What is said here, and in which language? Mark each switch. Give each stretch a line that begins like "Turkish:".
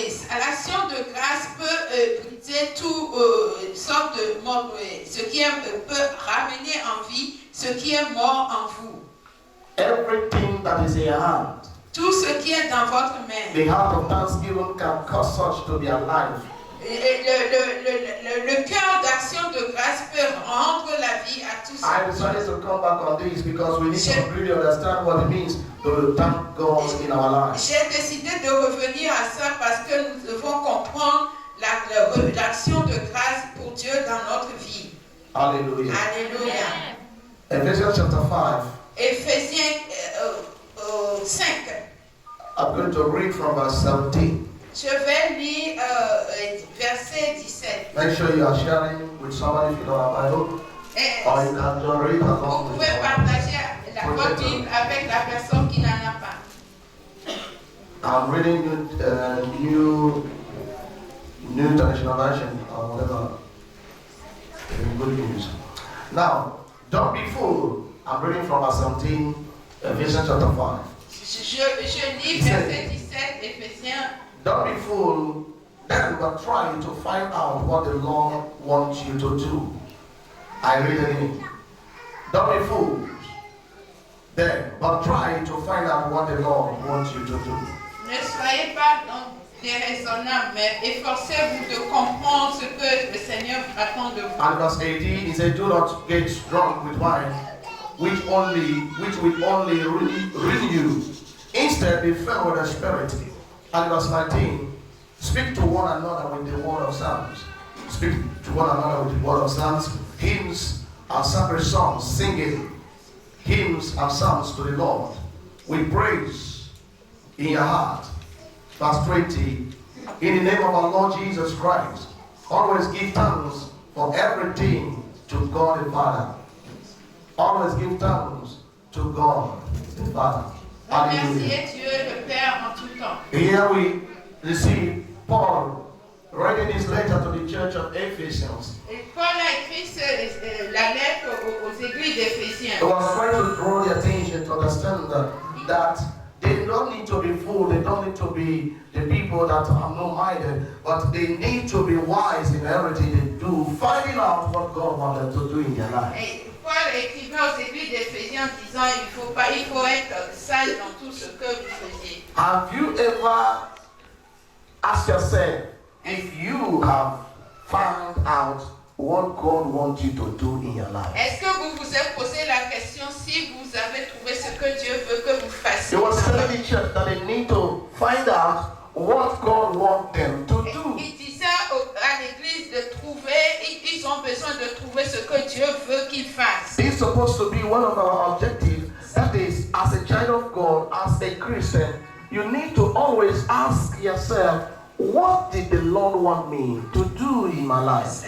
French: L'action de grâce peut briser tout sorte de mort, ce qui peut ramener en vie ce qui est mort en vous.
English: Everything that is in your hand,
French: tout ce qui est dans votre main.
English: The heart of thanksgiving can cause such to be alive.
French: Le cœur d'action de grâce peut rendre la vie à tous.
English: I decided to come back on this because we need to really understand what it means to thank God in our lives.
French: J'ai décidé de revenir à ça parce que nous devons comprendre l'action de grâce pour Dieu dans notre vie.
English: Hallelujah.
French: Alléluia.
English: Ephesians chapter 5.
French: Éphésiens 5.
English: I'm going to read from verse 17.
French: Je vais lire verset 17.
English: Make sure you are sharing with somebody if you don't have a Bible. Or you can just read along
French: Vous
English: with
French: pouvez partager votre Bible avec la personne qui n'en a pas.
English: I'm reading new international version or whatever. Good news. Now, don't be fooled. I'm reading from verse 17, Ephesians chapter 5.
French: Je lis verset 17, Éphésiens.
English: Don't be fooled, then but try to find out what the Lord wants you to do. I read it in. Don't be fooled, then but try to find out what the Lord wants you to do.
French: Ne soyez pas donc déraisonnables, mais efforcez-vous de comprendre ce que le Seigneur attend de vous.
English: And verse 18, he said, do not get drunk with wine, which will only ruin you. Instead, be filled with the Spirit. And verse 19, speak to one another with the word of psalms. Speak to one another with the word of psalms, hymns and sacred songs, singing hymns and psalms to the Lord with praise in your heart. Verse 20, in the name of our Lord Jesus Christ, always give thanks for everything to God the Father. Always give thanks to God the Father.
French: Remerciez Dieu le Père en tout temps.
English: Here we receive Paul writing his letter to the church of Ephesians.
French: Et Paul a écrit la lettre aux églises d'Éphésiens.
English: He was trying to draw the attention to understand that they don't need to be fooled, they don't need to be the people that are no-minded, but they need to be wise in everything they do, finding out what God wanted to do in their life.
French: Et Paul écrivait aux églises d'Éphésiens en disant il faut être sage dans tout ce que vous faisiez.
English: Have you ever asked yourself if you have found out what God wants you to do in your life?
French: Est-ce que vous vous êtes posé la question si vous avez trouvé ce que Dieu veut que vous fassiez?
English: He was telling the church that they need to find out what God wants them to do.
French: Il disait à l'église de trouver, ils ont besoin de trouver ce que Dieu veut qu'ils fassent.
English: It's supposed to be one of our objectives. That is, as a child of God, as a Christian, you need to always ask yourself, what did the Lord want me to do in my life?